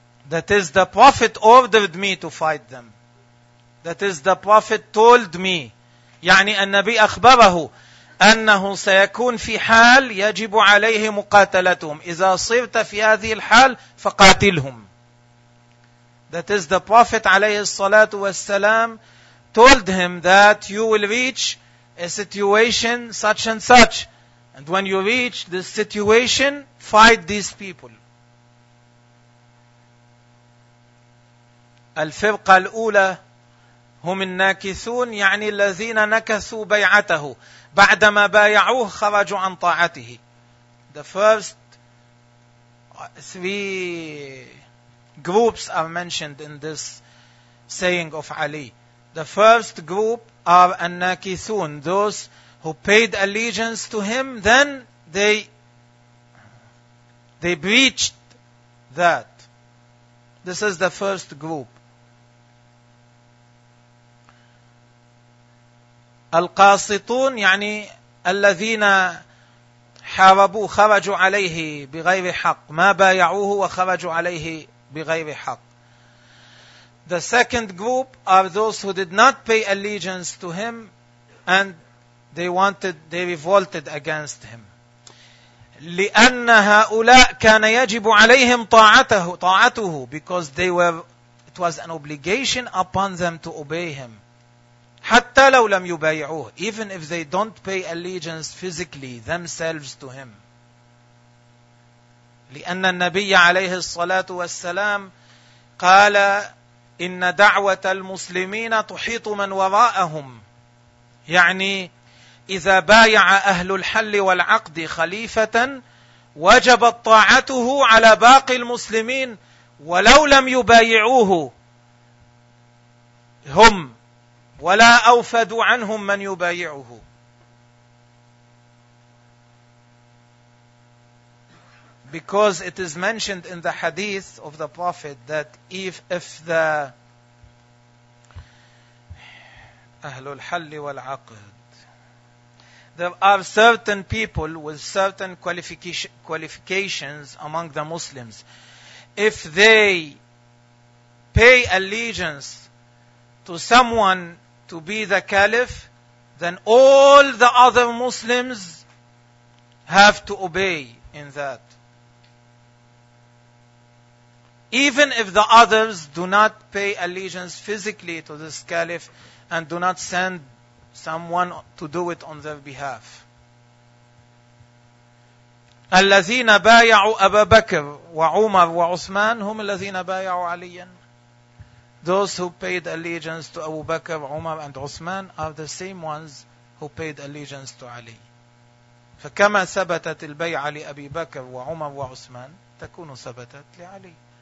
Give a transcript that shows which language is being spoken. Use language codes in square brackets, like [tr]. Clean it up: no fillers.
[en] That is, the Prophet ordered me to fight them. That is, the Prophet told me, [ar] يعني النبي أخبره أنه سيكون في حال يجب عليه مقاتلتهم. إذا صرت في هذه الحال فقاتلهم. [en] That is, the Prophet [ar] عليه الصلاة والسلام [en] told him that you will reach a situation such and such. And when you reach this situation, fight these people. [ar] الفرقة الأولى هم الناكثون يعني الذين نكثوا بيعته. بعدما بايعوه خرجوا عن طاعته. [en] The first three groups are mentioned in this saying of Ali. The first group are an-nakithun, those who paid allegiance to him, then they breached that. This is the first group. [ar] Al-qasitun, يعني الذين حاربوا خرجوا عليه بغير حق. ما بايعوه وخرجوا عليه بغير حق. [en] The second group are those who did not pay allegiance to him and they revolted against him. [ar] لأن هؤلاء كان يجب عليهم طاعته, [en] because it was an obligation upon them to obey him. [ar] حتى لو لم يبايعوه, [en] even if they don't pay allegiance physically themselves to him. [ar] لأن النبي عليه الصلاة والسلام قال إن دعوة المسلمين تحيط من وراءهم, يعني إذا بايع أهل الحل والعقد خليفة وجبت طاعته على باقي المسلمين ولو لم يبايعوه هم ولا أوفد عنهم من يبايعه. [en] Because it is mentioned in the hadith of the Prophet that if the Ahlul Hal wal Aqd, there are certain people with certain qualifications among the Muslims, if they pay allegiance to someone to be the caliph, then all the other Muslims have to obey in that. Even if the others do not pay allegiance physically to this caliph and do not send someone to do it on their behalf. [ar] الذين بايعوا أبا بكر وعمر وعثمان هم الذين بايعوا عليا. [en] Those who paid allegiance to Abu Bakr, Umar and Uthman are the same ones who paid allegiance to Ali. [ar] فكما ثبتت البيعة لأبي بكر وعمر وعثمان تكون ثبتت لعلي.